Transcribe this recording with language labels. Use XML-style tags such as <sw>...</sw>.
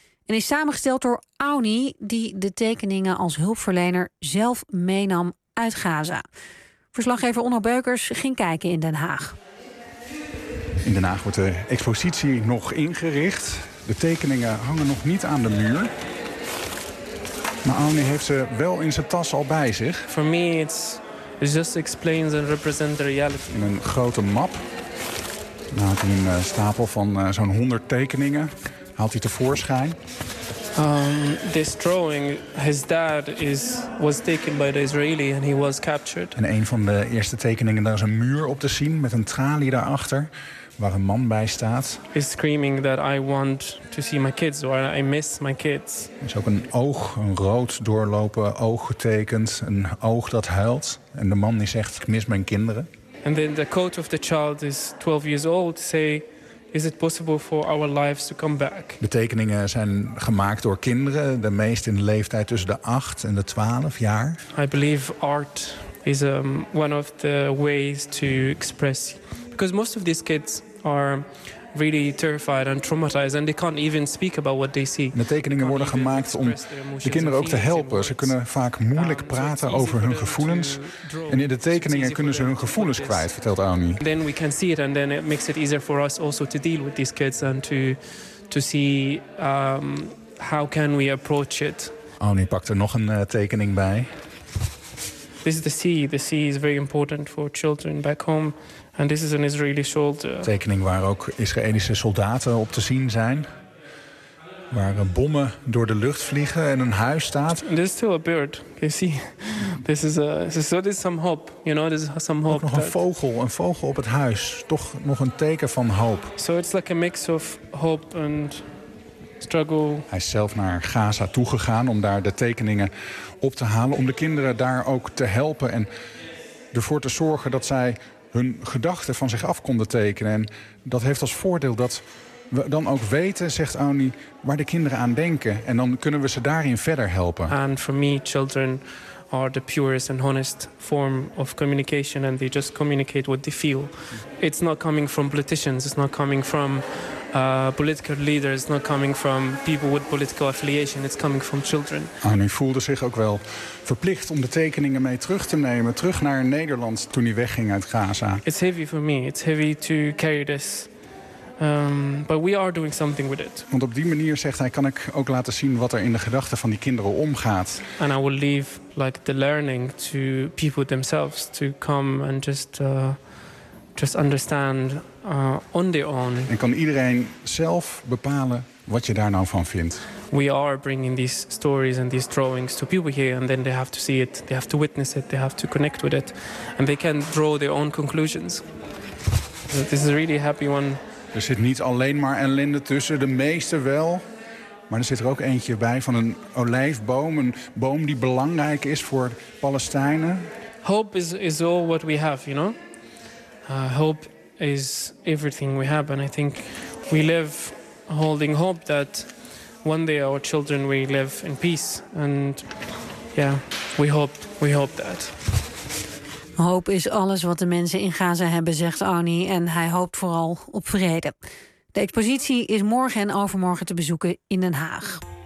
<nl>En is samengesteld door Auni, die de tekeningen als hulpverlener zelf meenam uit Gaza. Verslaggever Onno Beukers ging kijken in Den Haag. In Den Haag wordt de expositie nog ingericht. De tekeningen hangen nog niet aan de muur. Maar Auni heeft ze wel in zijn tas al bij zich.</nl> <en>For me it's just explains and represents the reality.</en> <nl>In een grote map. Daar had hij een stapel van zo'n 100 tekeningen. Haalt hij tevoorschijn.</nl> <en>This drawing, his dad was taken by the Israeli and he was captured.</en> <nl>En een van de eerste tekeningen, daar is een muur op te zien met een tralie daarachter, waar een man bij staat.</nl> <en>He's screaming that I want to see my kids or I miss my kids.</en> <nl>Er is ook een oog, een rood doorlopen oog getekend, een oog dat huilt. En de man die zegt, ik mis mijn kinderen.</nl> <en>And then the coat of the child is 12 years old, say, is it possible for our lives to come back?</en> <nl>De tekeningen zijn gemaakt door kinderen, de meest in de leeftijd tussen de 8 en de 12 jaar.</nl> <en>I believe art is one of the ways to express, because most of these kids are really terrified and traumatized and they can't even speak about what they see.</en> <nl>De tekeningen worden gemaakt om de kinderen ook te helpen. Ze kunnen vaak moeilijk praten over hun gevoelens en in de tekeningen kunnen ze hun gevoelens kwijt, vertelt Auni.</nl> <en>Then we can see it and then it makes it easier for us also to deal with these kids and to see how can we approach it.</en> <nl>Auni pakt er nog een tekening bij.</nl> <en>This is the sea. The sea is very important for children back home. And this is an Israeli soldier.</en> <nl>Tekening waar ook Israëlische soldaten op te zien zijn. Waar bommen door de lucht vliegen en een huis staat.</nl> <en>And there's still a bird. You see? This is some hope. You know, this is some hope.</en> <nl>Ook nog een vogel op het huis. Toch nog een teken van hoop.</nl> <en>So it's like a mix of hope and struggle.</en> <nl>Hij is zelf naar Gaza toegegaan om daar de tekeningen op te halen. Om de kinderen daar ook te helpen en ervoor te zorgen dat zij hun gedachten van zich af konden tekenen. En dat heeft als voordeel dat we dan ook weten, zegt Auni, waar de kinderen aan denken. En dan kunnen we ze daarin verder helpen.</nl> <en>And for me, children are the purest and honest form of communication. And they just communicate what they feel. It's not coming from politicians. It's not coming from political leaders. It's not coming from people with political affiliation. It's coming from children.</en> <nl>Auni voelde zich ook wel verplicht om de tekeningen mee terug te nemen, terug naar Nederland toen hij wegging uit Gaza.</nl> <en>It's heavy for me. It's heavy to carry this. But we are doing something with it.</en> <nl>Want op die manier, zegt hij, kan ik ook laten zien wat er in de gedachten van die kinderen omgaat.</nl> <en>And I will leave like the learning to people themselves to come and just understand on their own.</en> <nl>En kan iedereen zelf bepalen wat je daar nou van vindt.</nl> <en>We are bringing these stories and these drawings to people here, and then they have to see it, they have to witness it, they have to connect with it, and they can draw their own conclusions. So this is a really happy one.</en> <nl>Er zit niet alleen maar ellende tussen, de meeste wel. Maar er zit er ook eentje bij van een olijfboom. Een boom die belangrijk is voor Palestijnen.</nl> <en>Hope is all what we have, you know? Hope is everything we have. And I think we live holding hope that one day our children will live in peace. And yeah, we hope that.</en> <nl>Hoop is alles wat de mensen in Gaza hebben, zegt Arnie. En hij hoopt vooral op vrede. De expositie is morgen en overmorgen te bezoeken in Den Haag.</nl>